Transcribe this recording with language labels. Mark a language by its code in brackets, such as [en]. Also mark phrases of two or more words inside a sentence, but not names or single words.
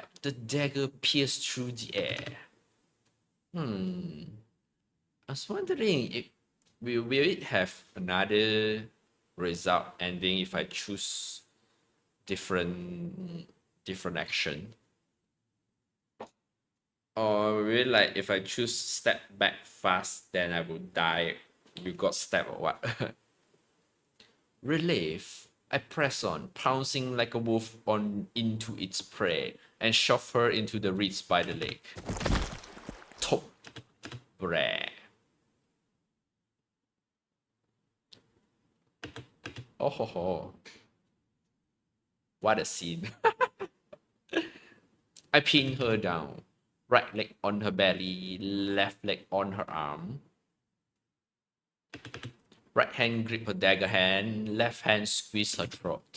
[en] The dagger pierced through the air. I was wondering if will it have another result ending if I choose different action, or will like if I choose step back fast then I will die. You got stabbed or what? Relief. I press on, pouncing like a wolf into its prey, and shove her into the reeds by the leg. Top. Brah. Oh ho ho. What a scene. I pinned her down. Right leg on her belly, left leg on her arm. Right hand grip her dagger hand, left hand squeeze her throat.